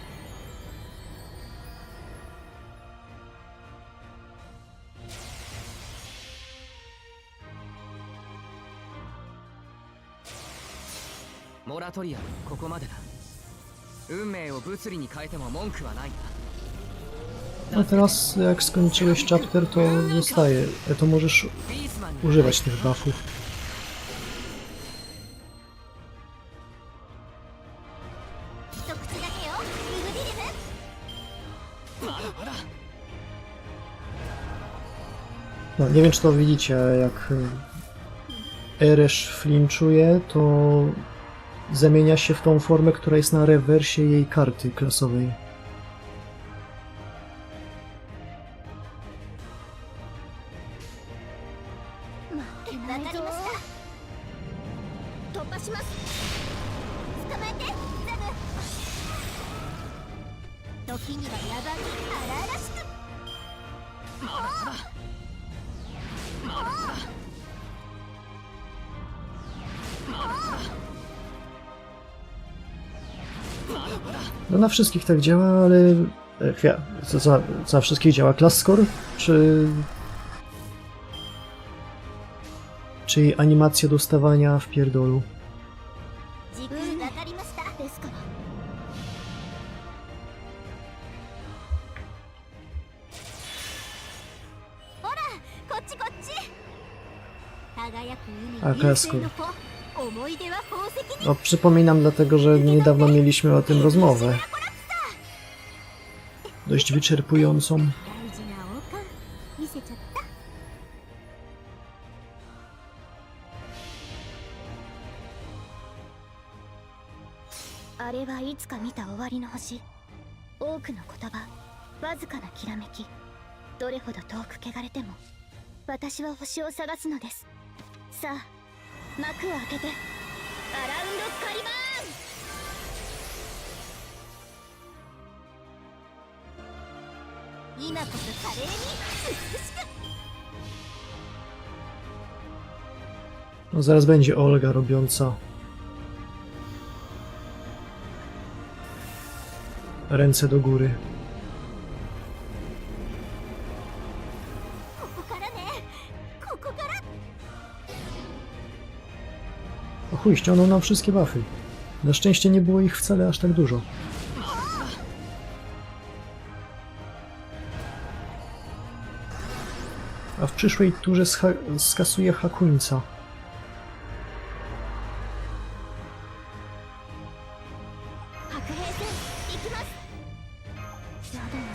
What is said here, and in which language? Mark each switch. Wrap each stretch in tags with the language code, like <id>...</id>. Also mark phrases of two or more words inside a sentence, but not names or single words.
<ja>モラトリアムここまでだ。運命を物理に変えても文句はないな。</ja> <pl>A teraz jak skończyłeś chapter, to zostaje. To możesz</pl> <ja>ビースマンに</ja> <pl>używać tych buffów.</pl> <ja>一口だけよウルディリム。まだまだ</ja> <pl>No, nie wiem czy to widzicie, jak Eresz flinczuje, to zamienia się w tą formę, która jest na rewersie jej karty klasowej.</pl> <ja>負けないぞ。わかりました。突破します。捕まえて、ザム。時には野蛮に荒々しく。まだまだ</ja> <pl>No na wszystkich tak działa, ale... Co na wszystkich działa?</pl> <en>Class score?</en> <pl>Czy jej animacja dostawania w pierdolu?</pl> <ja>軸わかりました。ですから。ほら、こっちこっち。輝く海、流星の子。思い出は宝石に。</ja> <pl>No, przypominam dlatego, że niedawno mieliśmy o tym rozmowę. Dość wyczerpującą.</pl> <ja>大事な王冠見せちゃった。あれはいつか見た終わりの星。多くの言葉、わずかなきらめき。どれほど遠く汚れても、私は星を探すのです。さあ、幕を開けて、アラウンドカリバーン。今こそ華麗に美しく。</ja> <pl>No zaraz będzie Olga robiąca ręce do góry.</pl> <ja>ここからね。ここから。</ja> <pl>O chuj, ściągnął nam wszystkie buffy. Na szczęście nie było ich wcale aż tak dużo. A w przyszłej turze skasuje Hakuńca.</pl> <ja>白兵戦行きます。やだよね。</ja>